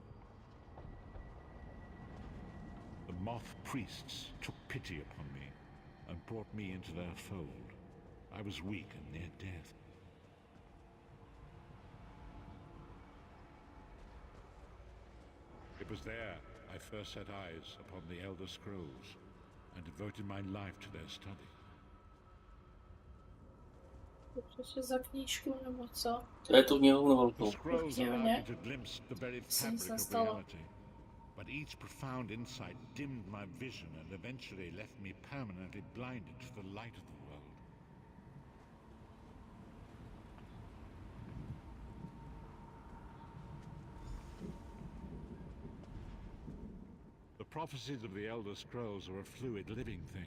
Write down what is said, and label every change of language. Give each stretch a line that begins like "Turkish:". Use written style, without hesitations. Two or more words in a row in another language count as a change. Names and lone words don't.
English: The Moth Priests took pity upon me and brought me into their fold. I was weak and near death. It was there I first set eyes upon the Elder Scrolls and devoted my life to their study.
Czech: Přece za knížku nebo co? To je tu knihovnu
English: The
Czech: velkou.
English: scrolls Yeah, allowed yeah. me to glimpse the very
Czech: Jsem
English: fabric
Czech: se
English: of
Czech: stalo.
English: reality. But each profound insight dimmed my vision and eventually left me permanently blinded to the light of the world. The prophecies of the Elder Scrolls are a fluid, living thing.